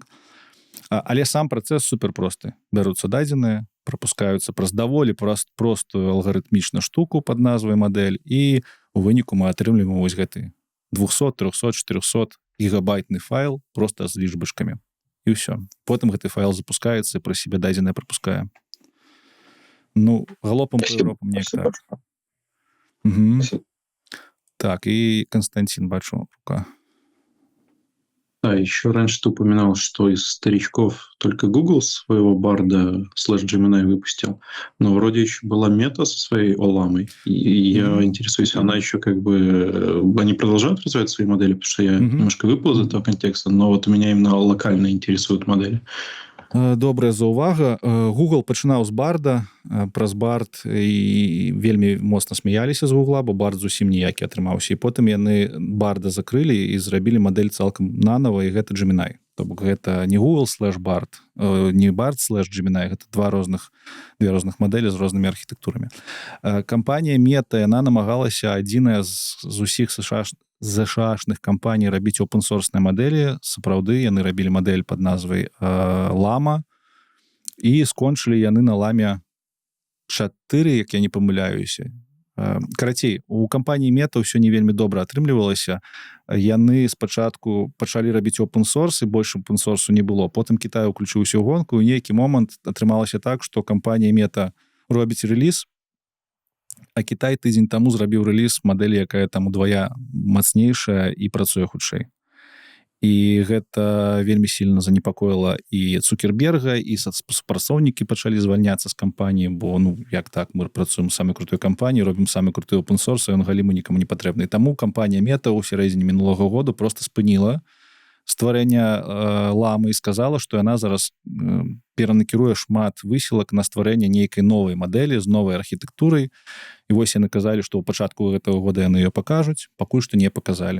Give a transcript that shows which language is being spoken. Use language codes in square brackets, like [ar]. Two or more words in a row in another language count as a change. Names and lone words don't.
[be] Але сам працэс суперпросты. Бяруцца дадзеныя, прапускаюцца праз даволі простую алгарытмічную штуку пад назвай мадэль, і у выніку мы атрымліваем вось гэты 200, 300, 400 гігабайтны файл проста з лічбачкамі. І ўсё. Потым гэты файл запускаецца і пра сябе дадзенае прапускае. Ну, [ru] галопам по Европам [be] неяк так. Так, и Константин, бачу, рука. [ru] Да, еще раньше ты упоминал, что из старичков только Google своего Барда /Gemini выпустил, но вроде еще была Мета со своей Оламой, и я интересуюсь, она еще как бы... Они продолжают развивать свои модели, потому что я немножко выпал из этого контекста, но вот меня именно локально интересуют модели. [be] Добрая заувага. Google пачынаў з Барда, праз Бард, і вельмі моцна смяяліся з Гугла, бо Бард зусім ніякі атрымаўся. І потым яны Барда закрылі і зрабілі мадэль цалкам нанова, і гэта Gemini. То бок гэта не Google /Bard, не Bard /Gemini, гэта две розных мадэлі з рознымі архітэктурамі. Кампанія Meta, яна намагалася адзіная з усіх ЗШАшных кампаній рабіць open-source мадэлі. Сапраўды, яны рабілі мадэль пад назвай Llama, і скончылі яны на Llama 4, як я не памыляюся. Карацей, у кампаніі Meta ўсё не вельмі добра атрымлівалася. Яны спачатку пачалі рабіць open-source, і больш open-source не было. Потым Кітай уключыўся ў гонку, і ў нейкі момант атрымалася так, што кампанія Meta робіць рэліз, а Кітай тыдзень таму зрабіў рэліз мадэлі, якая там удвая мацнейшая і працуе хутчэй. І гэта вельмі сильна занепакоіла і Цукерберга, і супрацоўнікі пачалі звальняцца з кампаніі, бо, ну, як так, мы працуем самай крутой кампаніі, робім самы круты open-source, і ён галіму нікому не патрэбны. Таму кампанія Meta ў сярэдзіне мінулага году просто спыніла стварэнне Ламы і сказала, што яна зараз перанакіруе шмат высілак на стварэнне нейкай новай мадэлі з новай архітэктурай. І вось яны казалі, што ў пачатку гэтага года яны ее пакажуць, пакуль што не паказалі.